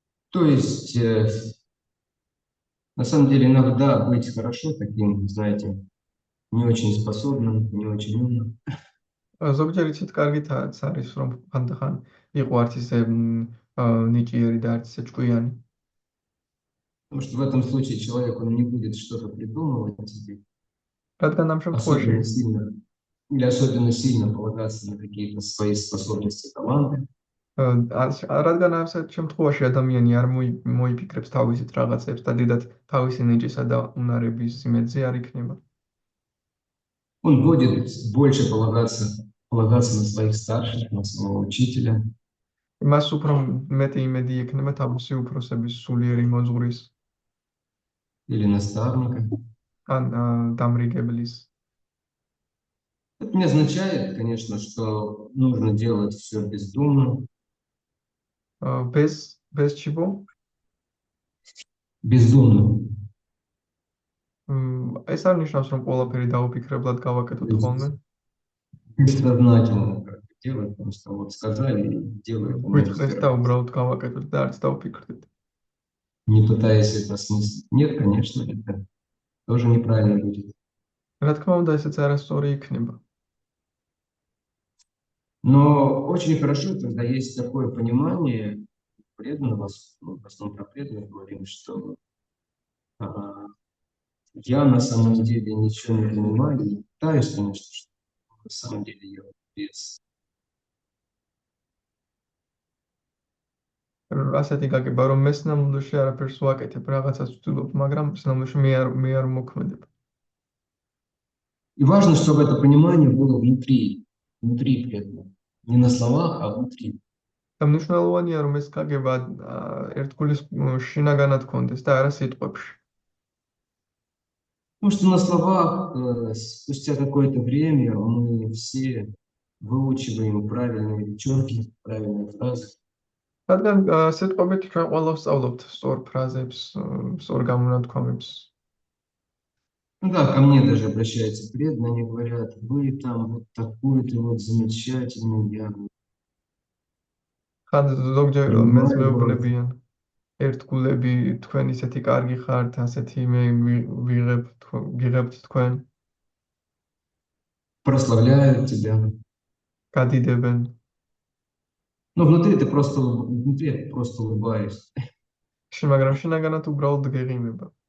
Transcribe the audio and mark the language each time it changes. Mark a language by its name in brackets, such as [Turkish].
[Russian] То есть, на самом деле, иногда быть хорошо таким, знаете, не очень способным, не очень умным. [Georgian] ზოგჯერ იცით, კარგითაც არის, რომ ხანდახან იყო არც ისე ნიჭიერი და არც ისე ჭკვიანი. [Russian] Потому что в этом случае человек, он не будет что-то придумывать себе, [Georgian] რადგან ამ შემთხვევაში [Russian] особенно сильно полагаться на какие-то свои способности, таланты. [Georgian] რადგან ასეთ შემთხვევაში ადამიანი არ მოიფიქრებს თავისით რაღაცებს და დიდად თავისი ნიჭისა და უნარების იმედზე არ იქნება. [Russian] Он будет больше полагаться на своих старших, на своего учителя. [Georgian] მას უფრო მეტი იმედი ექნება თავისი უფროსების სულიერი მოძღვრის [Russian] Или наставника. [Georgian] ან დამრიგებლის. [Russian] Это не означает, конечно, что нужно делать все бездумно, без чего? бездумно. [Georgian] ეს არ ნიშნავს, რომ ყველაფერი დაუფიქრებლად გავაკეთოთ ხოლმე. [Russian] Бессознательно как бы делать, просто вот сказали и делают. [Georgian] გვითხრეს და უბრალოდ გავაკეთოთ და არც დაუფიქრდეთ. [Russian] Не пытаясь это осмыслить. Нет, конечно, это тоже неправильно будет. [Georgian] რა თქმა უნდა, ესეც არასწორი იქნება. [Russian] Но очень хорошо, когда есть такое понимание преданного, в основном про преданных говорим, что я на самом деле ничего не понимаю, не пытаюсь, конечно, что на самом деле я без. [Georgian] ასეთი გაგება, რომ მე სინამდვილეში არაფერს ვაკეთებ, რაღაცას ვცდილობ, მაგრამ სინამდვილეში მე არ მოქმედებ. [Russian] И важно, чтобы это понимание было внутри преданного. Не на словах, а внутри. [Georgian] და მნიშვნელოვანია, რომ ეს გაგება ერთგულის შინაგანად გქონდეს და არა სიტყვებში. [Russian] Потому что на словах, спустя какое-то время, мы все выучиваем правильные речевки, правильные фразы. [Georgian] რადგან სიტყვებით ჩვენ ყველა ვსწავლობთ სწორ фразებს, სწორ გამონათქვამებს. [Russian] Ну да, ко мне даже обращаются преданные, они говорят, вы там вот такой-то вот замечательный, я. [Georgian] ხან ზოგჯერ მეც მეუბნებიან ერთგულები, თქვენ ისეთი კარგი ხართ, ასეთი მე ვიღებთ თქვენ. [Russian] Прославляют тебя. [Georgian] გადიდებენ. [Russian] Но внутри ты просто улыбаешься. [Georgian] მაგრამ შინაგანად უბრალოდ გეღიმება.